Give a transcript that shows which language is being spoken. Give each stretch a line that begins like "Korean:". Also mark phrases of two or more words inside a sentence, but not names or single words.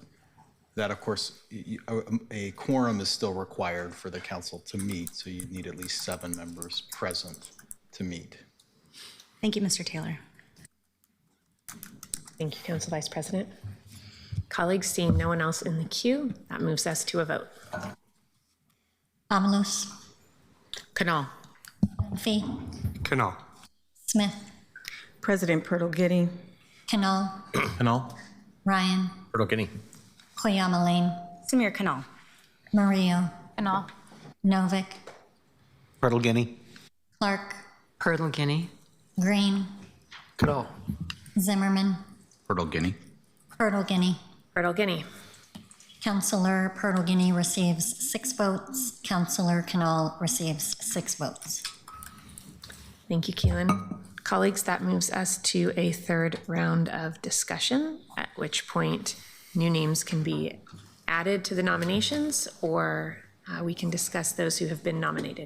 English: That, of course, a quorum is still required for the council to meet, so you need at least 7 members present to meet. Thank you, Mr. Taylor. Thank you, Council Vice President. Colleagues, seeing no one else in the queue, that moves us to a vote. Avalos. Canal. Dunphy. Canal. Smith. President Purtle Getty. Canal. Canal. Ryan. Purtle Guinea. Koyama Lane. Samir Canal. Murillo. Canal. Novick. Purtle Guinea. Clark. Purtle Guinea. Green. Canal. Zimmerman. Purtle Guinea. Purtle Guinea. Purtle Guinea. Councillor Purtle Guinea receives 6 votes. Councillor Canal receives 6 votes. Thank you, Keelan. Colleagues, that moves us to a 3rd round of discussion, at which point new names can be added to the nominations, or we can discuss those who have been nominated.